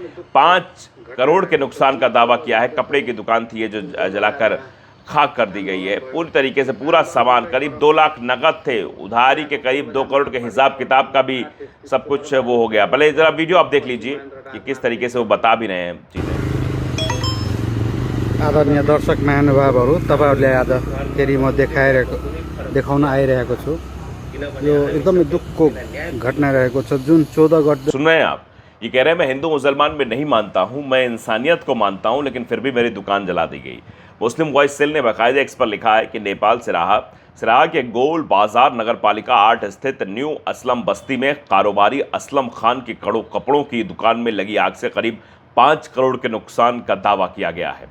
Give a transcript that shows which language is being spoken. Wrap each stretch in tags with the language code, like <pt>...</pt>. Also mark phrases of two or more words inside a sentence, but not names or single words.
<hi>5 करोड़ के नुकसान का दावा किया है। कपड़े की दुकान थी ये जो जलाकर खाक कर दी गई है। पूरी तरीके से पूरा सामान, करीब 2 लाख नगद थे, उधारी के करीब 2 करोड़ के हिसाब किताब का भी सब कुछ वो हो गया। पहले जरा वीडियो आप देख लीजिए कि किस तरीके से वो बता भी रहे हैं चीजें।</hi> <ne>आदरणीय दर्शक महानुभावहरू, तपाईहरुले आज फेरि म देखाउन आइरहेको छु। यो एकदमै दुःखको घटना रहेको छ जुन 14 गते।</ne> <hi>सुन रहे हैं आप, ये कह रहे हैं मैं हिंदू मुसलमान में नहीं मानता हूं, मैं इंसानियत को मानता हूं, लेकिन फिर भी मेरी दुकान जला दी गई। मुस्लिम वॉइस सेल ने बाकायदा एक्स पर लिखा है कि नेपाल सिराहा के गोल बाजार नगर पालिका 8 स्थित न्यू असलम बस्ती में कारोबारी असलम खान की कपड़ों की दुकान में लगी आग से करीब 5 करोड़ के नुकसान का दावा किया गया है।</hi>